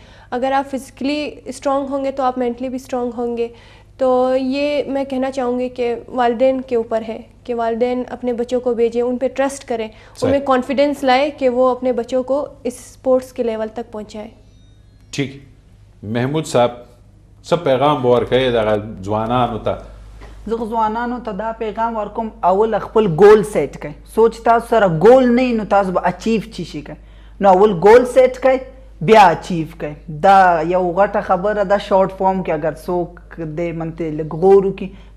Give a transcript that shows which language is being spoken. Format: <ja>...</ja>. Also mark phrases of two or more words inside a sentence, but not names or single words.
<ur>اگر آپ</ur> <en>physically strong</en> <ur>ہوں گے تو آپ مینٹلی بھی اسٹرانگ ہوں گے. تو یہ میں کہنا چاہوں گی کہ والدین کے اوپر ہے کہ والدین اپنے بچوں کو بھیجیں, ان پہ ٹرسٹ کریں, ان میں کانفیڈنس لائے کہ وہ اپنے بچوں کو اس اسپورٹس کے لیول تک پہنچائے.</ur> <ps>ٹھیک محمود صاحب سب پیغام ورکړی د ځوانانو ته؟ زه ځوانانو ته دا پیغام ورکوم اول خپل</ps> <en>goal set</en> <ps>کړئ. سوچ تاسو سره ګول نه نو تاسو به اچیو چی شي کړئ. نو اول</ps> <en>goal set</en> <ps>کړئ بیا اچیو کړئ. دا یو غټه خبره ده</ps> <en>short form</en> <ps>کې اگر څوک د منته لږ غور وکړي.</ps>